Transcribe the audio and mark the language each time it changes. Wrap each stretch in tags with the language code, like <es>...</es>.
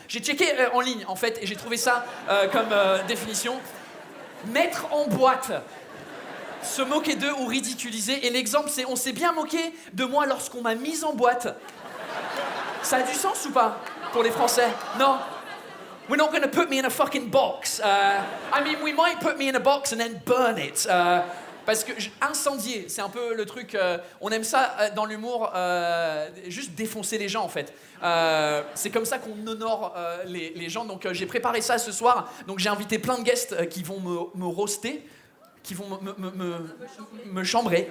<fr>J'ai checké en ligne, en fait, et j'ai trouvé ça comme définition. Mettre en boîte, se moquer d'eux ou ridiculiser. Et l'exemple, c'est on s'est bien moqué de moi lorsqu'on m'a mise en boîte. Ça a du sens ou pas pour les Français? Non.</fr> <en>We're not going to put me in a fucking box. I mean, we might put me in a box and then burn it.</en> <fr>Parce que incendier, c'est un peu le truc. On aime ça dans l'humour, juste défoncer les gens en fait. C'est comme ça qu'on honore les gens. Donc j'ai préparé ça ce soir. Donc j'ai invité plein de guests qui vont me roaster, qui vont me chambrer.</fr>